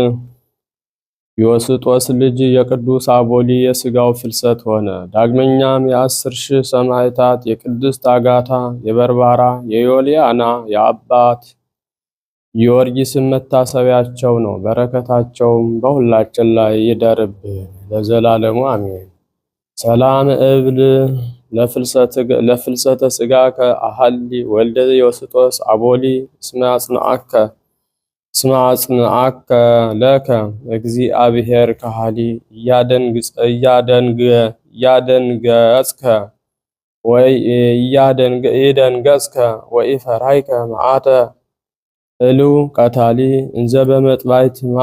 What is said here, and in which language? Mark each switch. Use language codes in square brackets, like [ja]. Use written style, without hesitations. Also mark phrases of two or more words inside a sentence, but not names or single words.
[am] ዮስጦስ ልጅ የቅዱስ አቦሊ የሥጋው ፍልሰት ሆነ። ዳግመኛም የ10,000 ሰማዕታት የቅድስት አጋታ፣ የበርባራ፣ የዮልያና የአባት ጊዮርጊስም መታሰቢያቸው ነው። በረከታቸውም በሁላችን ላይ ይደርብን ለዘላለሙ አሜን። [gez] ሰላም እብል ለፍልሰተ ሥጋ ከአሃሊ ወልደ ዮስጦስ አቦሊ እስመ አጽንዓከ ለከ እግዚአብሔር ካሃሊ እያደንገጽከ ወኢፈራይከ መዓተ እሉ ቀታሊ እንዘ በመጥባይት